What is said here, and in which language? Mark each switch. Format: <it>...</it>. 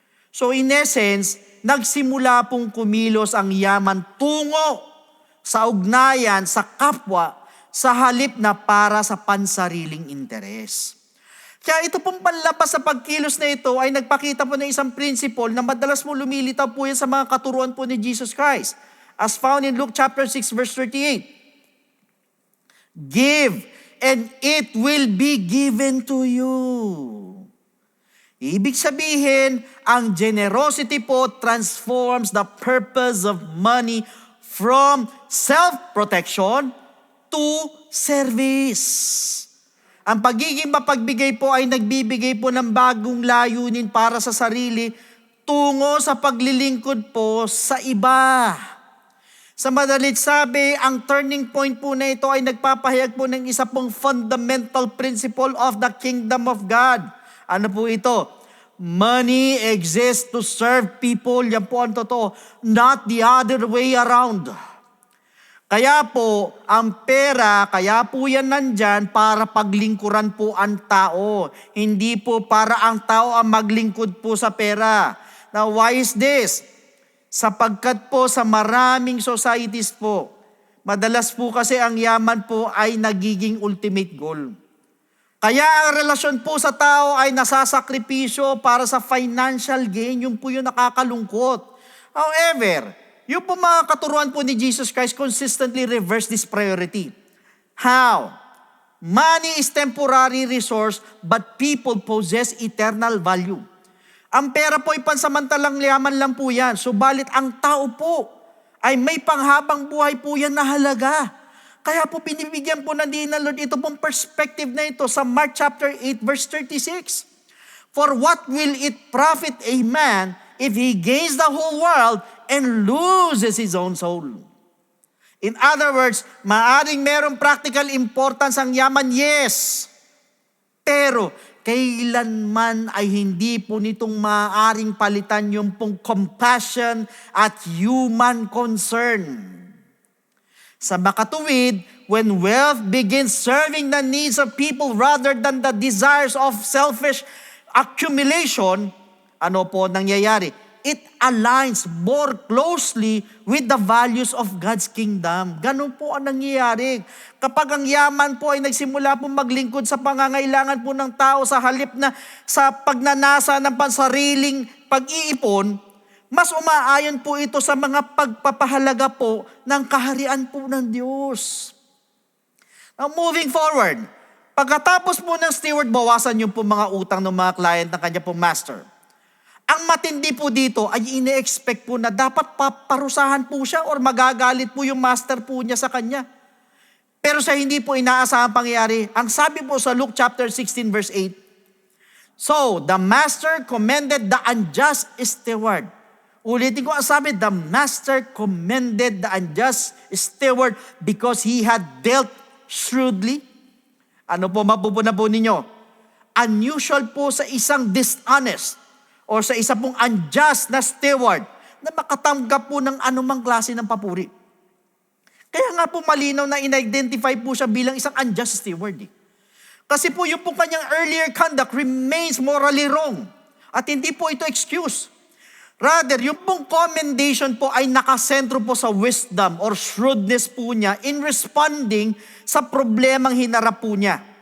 <en>So in essence,</en> <tl>nagsimula pong kumilos ang yaman tungo sa ugnayan sa kapwa sa halip na para sa pansariling interes. Kaya ito pong panlabas sa pagkilos na ito ay nagpakita po ng isang principle na madalas mo lumilitaw po yan sa mga katuruan po ni Jesus Christ.</tl> <en>As found in Luke chapter 6 verse 38. Give and it will be given to you.</en> <tl>Ibig sabihin, ang</tl> <en>generosity po transforms the purpose of money from self-protection to service.</en> <tl>Ang pagiging mapagbigay po ay nagbibigay po ng bagong layunin para sa sarili tungo sa paglilingkod po sa iba. Sa madalit sabi, ang turning point po na ito ay nagpapahayag po ng isa pong</tl> <en>fundamental principle of the kingdom of God.</en> <tl>Ano po ito?</tl> <en>Money exists to serve people.</en> <tl>Yan po ang totoo.</tl> <en>Not the other way around.</en> <tl>Kaya po, ang pera, kaya po yan nandyan para paglingkuran po ang tao. Hindi po para ang tao ang maglingkod po sa pera.</tl> <en>Now, why is this?</en> <tl>Sapagkat po sa maraming societies po, madalas po kasi ang yaman po ay nagiging ultimate goal. Kaya ang relasyon po sa tao ay nasasakripisyo para sa financial gain, yung po yung nakakalungkot. However, yung po mga katuruan po ni Jesus Christ</tl> <en>consistently reverse this priority. How? Money is temporary resource but people possess eternal value.</en> <tl>Ang pera po ay pansamantalang yaman lang po yan. Subalit ang tao po ay may panghabang buhay po yan na halaga. Kaya po pinibigyan po ng diin ng Lord ito pong perspective na ito sa Mark chapter 8 verse 36.</tl> <en>For what will it profit a man if he gains the whole world and loses his own soul? In other words,</en> <tl>maaring merong practical importance ang yaman, yes. Pero kailanman ay hindi po nitong maaaring palitan yung pong compassion at human concern. Sa makatuwid,</tl> <en>when wealth begins serving the needs of people rather than the desires of selfish accumulation,</en> <tl>ano po nangyayari?</tl> <en>It aligns more closely with the values of God's kingdom.</en> <tl>Ganun po ang nangyayari. Kapag ang yaman po ay nagsimula po maglingkod sa pangangailangan po ng tao sa halip na sa pagnanasa ng pansariling pag-iipon, mas umaayon po ito sa mga pagpapahalaga po ng kaharian po ng Diyos. Now moving forward, pagkatapos po ng steward, bawasan yung po mga utang ng mga client ng kanya pong master. Ang matindi po dito ay ine-expect po na dapat paparusahan po siya or magagalit po yung master po niya sa kanya. Pero sa hindi po inaasahang pangyayari, ang sabi po sa Luke chapter 16 verse 8,</tl> <en>so the master commended the unjust steward.</en> <tl>Ulitin ko ang sabi,</tl> <en>the master commended the unjust steward because he had dealt shrewdly.</en> <tl>Ano po mapupunan po ninyo? Unusual po sa isang dishonest o sa isa pong unjust na steward na makatanggap po ng anumang klase ng papuri. Kaya nga po malinaw na in-identify po siya bilang isang unjust steward. Kasi po yung po kanyang</tl> <en>earlier conduct remains morally wrong.</en> <tl>At hindi po ito excuse.</tl> <en>Rather,</en> <tl>yung pong commendation po ay nakasentro po sa wisdom or shrewdness po niya in responding sa problemang hinarap po niya.</tl>